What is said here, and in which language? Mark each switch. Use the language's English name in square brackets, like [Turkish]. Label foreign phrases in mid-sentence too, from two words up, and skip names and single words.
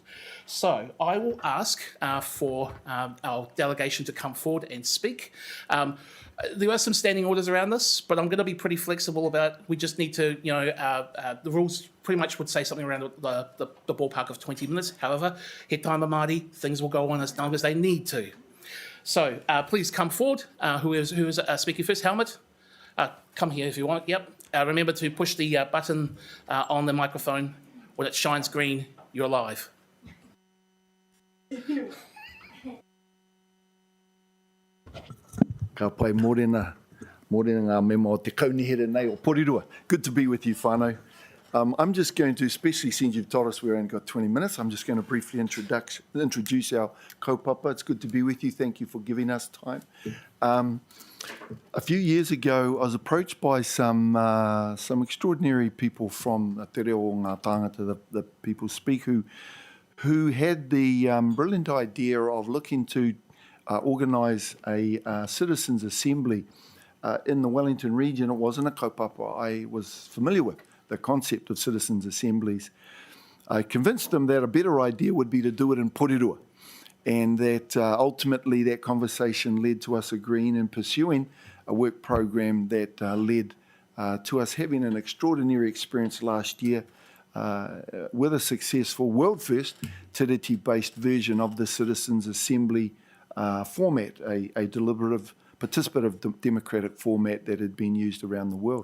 [English] So I will ask for our delegation to come forward and speak. There are some standing orders around this, but I'm going to be pretty flexible about, we just need to, the rules pretty much would say something around the ballpark of 20 minutes. However, [Māori] he taima Māori, [English] things will go on as long as they need to. So please come forward. Who is speaking first? Helmut? Come here if you want, yep. Remember to push the button on the microphone. When it shines green, you're live. [Māori] Ka pai mōrena ngā mema o te kaunihere nei o Porirua. [English] Good to be with you, whānau. I'm just going to, especially since you've told us we've only got 20 minutes, I'm just going to briefly introduce our kaupapa. It's good to be with you. Thank you for giving us time. A few years ago, I was approached by some extraordinary people from Te Reo o ngā tāngata, the people speak, who had the brilliant idea of looking to organise a citizens' assembly in the Wellington region. It wasn't a kaupapa I was familiar with, the concept of citizens' assemblies. I convinced them that a better idea would be to do it in Porirua, and that ultimately that conversation led to us agreeing and pursuing a work program that led to us having an extraordinary experience last year with a successful world-first Tiriti-based version of the citizens' assembly format, a deliberative, participative democratic format that had been used around the world.